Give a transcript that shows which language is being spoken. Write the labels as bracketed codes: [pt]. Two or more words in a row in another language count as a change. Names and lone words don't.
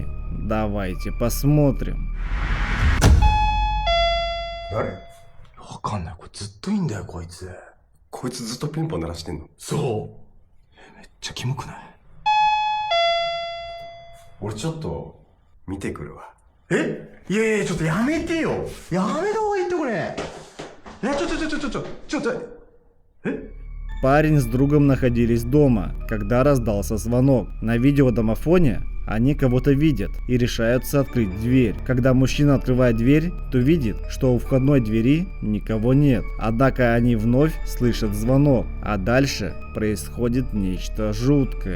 [ru] Давайте посмотрим. [ja] 誰？わかんない。これずっといいんだよ、こいつ。こいつずっとピンポン鳴らしてんの？そう。めっちゃキモくない？俺ちょっと見てくるわ。え？いやいや、ちょっとやめてよ。やめた方がいいってこれ。いや、ちょっと。え？ [ru] Парень с другом находились дома, когда раздался звонок. На видеодомофоне они кого-то видят и решаются открыть дверь. Когда мужчина открывает дверь, то видит, что у входной двери никого нет. Однако они вновь слышат звонок, а дальше происходит нечто жуткое.